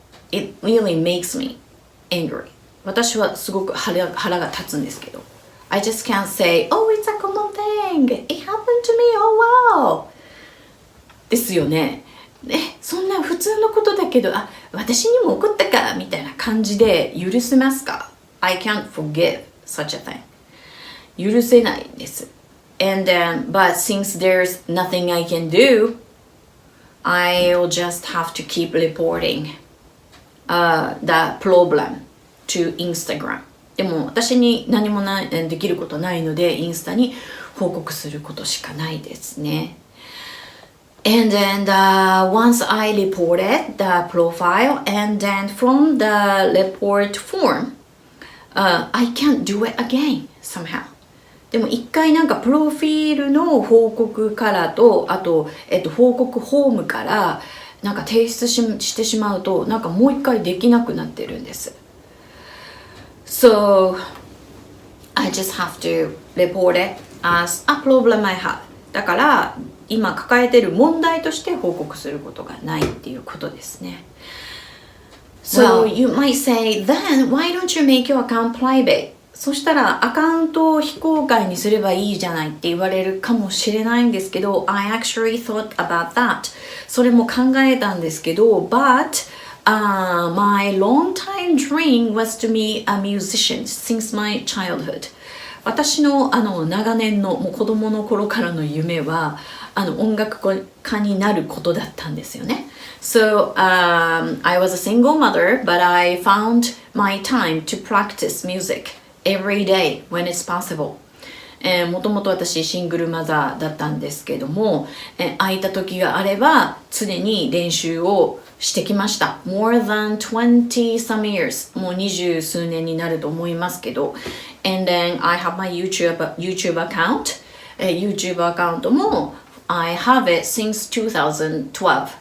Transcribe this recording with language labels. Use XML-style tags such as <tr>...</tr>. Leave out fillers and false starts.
<en>It really makes me angry.</en> <ja>私はすごく腹が立つんですけど。</ja> <en>I just can't say, oh, it's a common thing. It happened to me, oh wow.</en> <ja>ですよね。そんな普通のことだけど、私にも起こったかみたいな感じで許せますか？</ja> <en>I can't forgive such a thing.</en> <ja>許せないです。</ja> <en>And but since there's nothing I can do, I'll just have to keep reporting the problem to Instagram.</en> <ja>でも私に何もできることないので、インスタに報告することしかないですね。</ja> <en>And then once I reported the profile, and then from the report form, I can't do it again somehow.</en> <ja>でも一回なんかプロフィールの報告からと、あと、報告フォームからなんか提出してしまうと、なんかもう一回できなくなってるんです。</ja> <en>So, I just have to report it as a problem I have.</en> <ja>だから今抱えている問題として報告することがないっていうことですね。</ja> <en>So you might say, then why don't you make your account private?</en> <ja>そしたらアカウントを非公開にすればいいじゃないって言われるかもしれないんですけど、</ja> <en>I actually thought about that.</en> <ja>それも考えたんですけど、</ja> <en>but my long time dream was to be a musician since my childhood.</en> <ja>私の長年のもう子供の頃からの夢は音楽家になることだったんですよね。</ja> <en>So, I was a single mother, but I found my time to practice music every day when it's possible.</en> <ja>もともと私シングルマザーだったんですけども、空いた時があれば常に練習をしてきました。</ja> <en>More than 20 some years.</en> <ja>もう20数年になると思いますけど。</ja> <en>And then I have my YouTube account. YouTube</en> <ja>アカウントも</ja> <en>I have it since 2012.</en>